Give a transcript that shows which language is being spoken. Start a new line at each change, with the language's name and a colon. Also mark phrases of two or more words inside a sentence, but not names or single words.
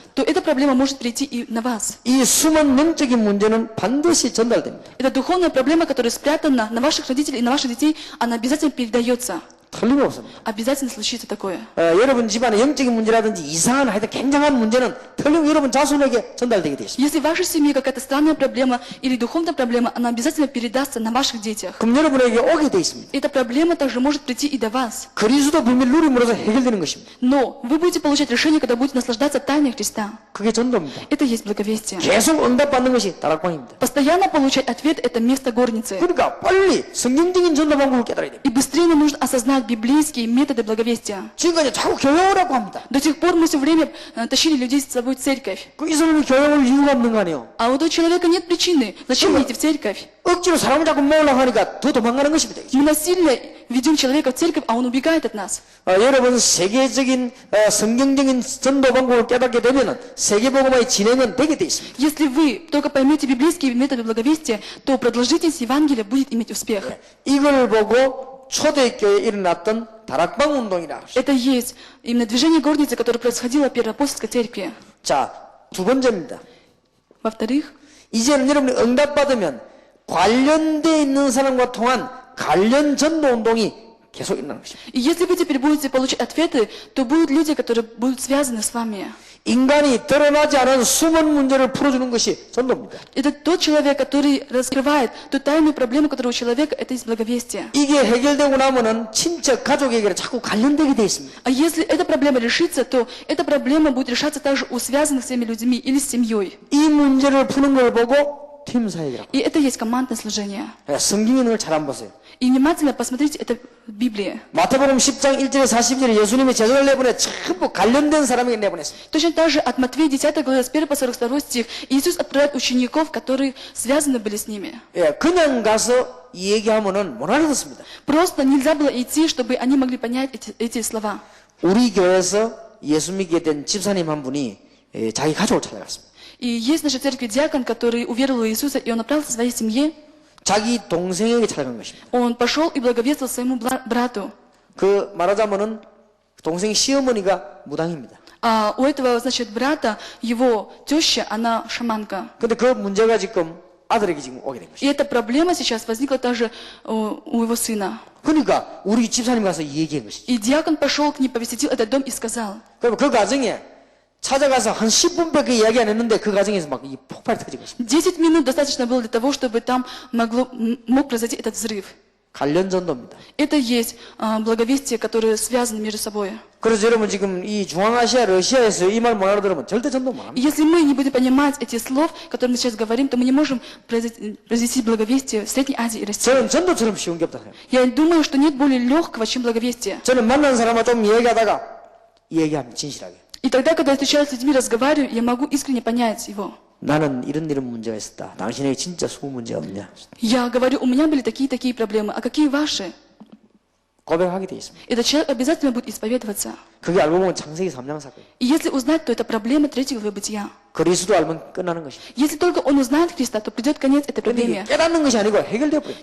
Russian: то эта проблема может прийти и на вас.
Korean: 이 숨은 영적인 문제는 반드시 전달됩니다.
Russian: Эта духовная проблема, которая спрятана на ваших родителей и на ваших детей, она обязательно передается.
Korean: 틀림없습니다.
Russian: Обязательно случится такое.
Korean: 여러분 집안의 영적인 문제라든지 이상한 하여튼 굉장한 문제는 틀림없이 여러분 자손에게 전달되게 되어 있습니다.
Russian: Если в вашей семье какая-то странная проблема или духовная проблема, она обязательно передастся на ваших детях.
Korean: 그럼 여러분에게 오게 되어 있습니다.
Russian: Эта проблема также может прийти и до вас.
Korean: 그리스도 비밀 누림으로써 해결되는 것입니다.
Russian: Но вы будете получать решение, когда будете наслаждаться тайной Христа.
Korean: 그게 전도입니다.
Russian: Это есть благовестие.
Korean: 계속 응답받는 것이 다락방입니다.
Russian: Постоянно получать ответ – это место горницы.
Korean: 그러니까 빨리 성경적인 전도 방법을 깨달아야 됩니다.
Russian: И быстрее нам нужно осознать библейские методы благовестия.
Korean: 지금까지 자꾸 교회 오라고 합니다.
Russian: До сих пор мы все время тащили людей с собой в церковь.
Korean: 이 사람이 교회 올 이유가 없는 거 아니에요?
Russian: А у этого человека нет причины. Зачем мне идти в церковь?
Korean: 억지로 사람을 자꾸 모으려고 하니까 더 도망가는 것입니다.
Russian: Мы насильно ведем человека в церковь, а он убегает от нас.
Korean: 여러분 세계적인 성경적인 전도 방법을 깨닫게 되면 세계복음화의 진행은 되게 돼 있습니다.
Russian: Если вы только поймете библейские методы благовестия, то продолжительность Евангелия будет иметь успех.
Korean: 이걸 보고 초대교회에 일어났던 다락방 운동이라.
Russian: Это есть именно движение горницы, которое происходило в Первоапостольской церкви.
Korean: 자, 두 번째입니다.
Russian: Во-вторых,
Korean: 이제는 여러분이 응답받으면 관련되어 있는 사람과 통한 관련 전도 운동이 계속 일어나는 것입니다.
Russian: и если вы теперь будете получать ответы, то будут люди, которые будут связаны с вами.
Korean: 인간이 드러나지 않은 숨은 문제를 풀어주는 것이 전도입니다.
Russian: Это тот человек, который раскрывает ту тайную проблему, которая у человека, это есть благовестие.
Korean: 이게 해결되고 나면은 친척, 가족에게 자꾸 관련되게 돼 있습니다.
Russian: А если эта проблема решится, то эта проблема будет решаться также у связанных с теми людьми или с семьей.
Korean: 이 문제를 푸는 걸 보고 팀 사역이라고.
Russian: И это есть командное служение.
Korean: 성경 있는 걸 잘 안 보세요.
Russian: И внимательно посмотрите это в Библии.
Korean: 마태복음 10장 1절에 40절에 예수님이 제자를 내보내 전부 관련된 사람에게 내보냈습니다.
Russian: Точно так же от Матфея 10 глава с 1 по 42 стих Иисус отправляет учеников, которые связаны были с ними.
Korean: 그냥 가서 이 얘기하면은 못 알아듣습니다.
Russian: Просто нельзя было идти, чтобы они могли понять эти слова.
Korean: 우리 교회에서 예수 믿게 된 집사님 한 분이 자기 가족을 찾아갔습니다.
Russian: И есть в нашей церкви диакон, который уверовал в Иисуса, и он направился к своей семье.
Korean: 자기 동생에게 찾아간 것입니다.
Russian: Он пошел и благовествовал своему брату.
Korean: 그 말하자면은 동생 시어머니가 무당입니다.
Russian: А у этого, значит, брата, его теща, она шаманка.
Korean: 근데 그 문제가 지금 아들에게 지금 오게 된
Russian: И
Korean: 것입니다.
Russian: эта проблема сейчас возникла также у его сына.
Korean: 그러니까 우리 집사님 가서 얘기한 것이죠.
Russian: И диакон пошел к ней, посетил этот дом и сказал.
Korean: 그럼 그 가정에 찾아가서 한 10분밖에 이야기 안 했는데 그 가정에서 막 이 폭발이 터진 것입니다.
Russian: 10 минут достаточно было для того, чтобы там мог произойти этот взрыв.
Korean: 관련 전도입니다.
Russian: Это есть благовестие, которые связаны между собой.
Korean: 그래서 여러분 지금 이 중앙아시아 러시아에서 이 말 못 알아들으면 절대 전도 못
Russian: И
Korean: 합니다.
Russian: если мы не будем понимать эти слов, которые мы сейчас говорим, то мы не можем произвести благовестие в Средней Азии и России.
Korean: 저는 전도처럼 쉬운 게 없다 생각해요.
Russian: Я думаю, что нет более легкого, чем благовестие.
Korean: 저는 만난 사람과 좀 얘기하다가 얘기합니다. 진실하게.
Russian: И тогда, когда я встречаюсь с людьми, разговариваю, я могу искренне понять его.
Korean: 나는 이런 문제가 있었다. 당신에게 진짜 숨은 문제가 없냐?
Russian: Я говорю, у меня были такие проблемы, а какие ваши?
Korean: 고백하게 돼 있습니다.
Russian: Этот человек обязательно будет исповедоваться.
Korean: 그게 알고 보면 창세기 3장 사건.
Russian: И если узнать, то это проблема 3 главы Бытия.
Korean: 그리스도 알면 끝나는 것입니다.
Russian: Если только он узнает Христа, то придет конец этой
Korean: 근데
Russian: проблеме.
Korean: 이게 깨닫는 것이 아니고 해결되어 버려요.